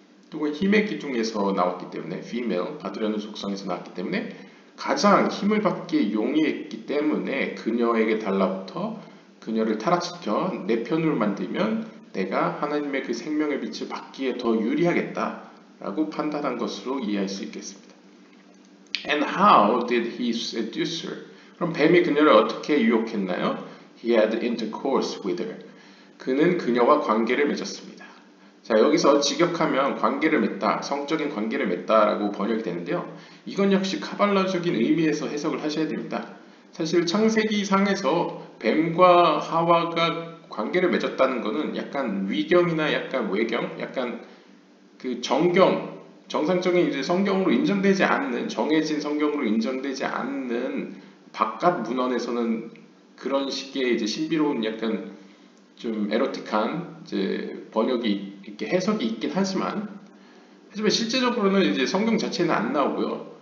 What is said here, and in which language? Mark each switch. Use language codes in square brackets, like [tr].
[ko] 또는 힘의 기둥에서 나왔기 때문에, female, 받으려는 속성에서 나왔기 때문에 가장 힘을 받기에 용이했기 때문에 그녀에게 달라붙어 그녀를 타락시켜 내 편으로 만들면 내가 하나님의 그 생명의 빛을 받기에 더 유리하겠다라고 판단한 것으로 이해할 수 있겠습니다. [en] And how did he seduce her? [ko] 그럼 뱀이 그녀를 어떻게 유혹했나요? [en] He had intercourse with her. [ko] 그는 그녀와 관계를 맺었습니다. 자, 여기서 직역하면 관계를 맺다, 성적인 관계를 맺다라고 번역이 되는데요. 이건 역시 카발라적인 의미에서 해석을 하셔야 됩니다. 사실 창세기 상에서 뱀과 하와가 관계를 맺었다는 것은 약간 위경이나 약간 외경, 약간 그 정상적인 이제 성경으로 인정되지 않는, 정해진 성경으로 인정되지 않는 바깥 문헌에서는 그런 식의 이제 신비로운 약간 좀 에로틱한 이제 번역이 이렇게 해석이 있긴 하지만 실제적으로는 이제 성경 자체는 안 나오고요.